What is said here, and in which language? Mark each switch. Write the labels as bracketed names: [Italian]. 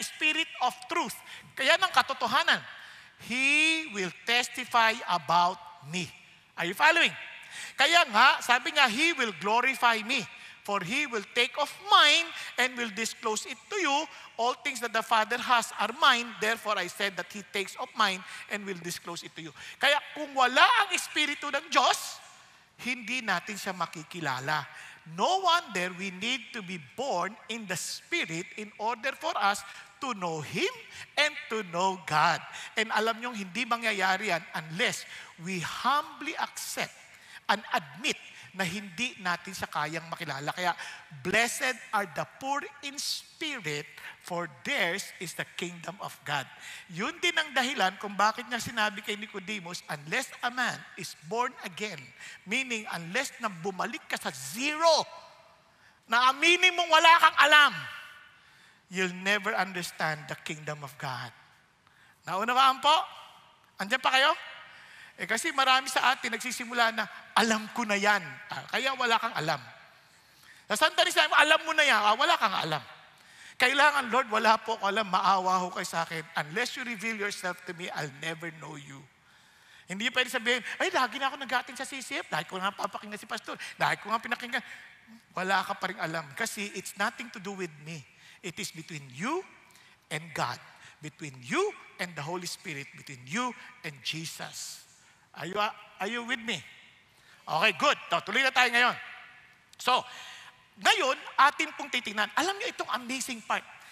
[English] Spirit of truth. [Filipino] Kaya ng katotohanan. [English] He will testify about me. Are you following? [Filipino] Kaya nga, sabi nga, [English] He will glorify me. For He will take of mine and will disclose it to you. All things that the Father has are mine. Therefore, I said that He takes of mine and will disclose it to you. [Filipino] Kaya kung wala ang Espiritu ng Diyos, hindi natin siya makikilala. [English] No wonder we need to be born in the Spirit in order for us to know Him and to know God. [Filipino] And alam nyo, hindi mangyayari yan [English] unless we humbly accept and admit [Filipino] na hindi natin siya kayang makilala. [English] Kaya, blessed are the poor in spirit, for theirs is the kingdom of God. [Filipino] Yun din ang dahilan kung bakit niya sinabi kay Nicodemus, [English] unless a man is born again, meaning unless [Filipino] na bumalik ka sa zero, na aminin mong wala kang alam, [English] you'll never understand the kingdom of God. [Filipino] Naunawaan po? Andiyan pa kayo? Kasi marami sa atin nagsisimula na, alam ko na yan. Kaya wala kang alam. Sa sandali sa alam mo na yan, wala kang alam. Kailangan, Lord, wala po ako alam, maawa ho kayo sa akin. [English] Unless you reveal yourself to me, I'll never know you. [Filipino] Hindi pwede sabihin, ay, lagi na ako nag-atin sa CCF, dahil ko nga papakinggan si Pastor, dahil ko nga pinakinggan. Wala ka pa rin alam. [English] Kasi it's nothing to do with me. It is between you and God. Between you and the Holy Spirit. Between you and Jesus. Are you with me? Okay, good. [Filipino] Tuloy na tayo ngayon. So, ngayon, atin pong titingnan. Alam niyo itong amazing part.